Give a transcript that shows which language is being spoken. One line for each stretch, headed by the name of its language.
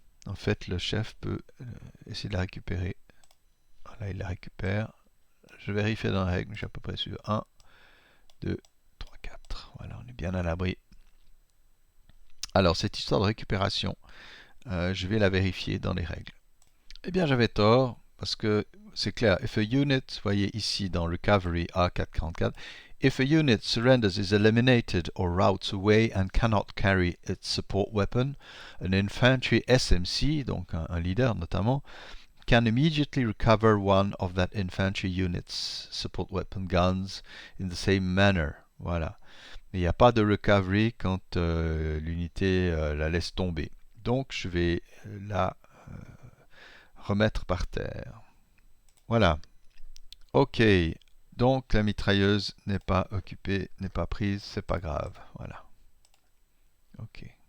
French: en fait, le chef peut essayer de la récupérer. Voilà, il la récupère. Je vérifie dans la règle, je suis à peu près sûr. 1, 2, 3, 4. Voilà, on est bien à l'abri. Alors, cette histoire de récupération, je vais la vérifier dans les règles. Eh bien, j'avais tort, parce que c'est clair.
English: If a unit,
French: vous voyez ici dans Recovery A444,
English: if a unit surrenders, is eliminated or routes away and cannot carry its support weapon, an infantry SMC,
French: donc un leader notamment,
English: can immediately recover one of that infantry unit's support weapon guns in the same manner.
French: Voilà. Il n'y a pas de recovery quand l'unité la laisse tomber. Donc je vais la remettre par terre. Voilà. Ok. Donc la mitrailleuse n'est pas occupée, n'est pas prise, c'est pas grave. Voilà. Ok.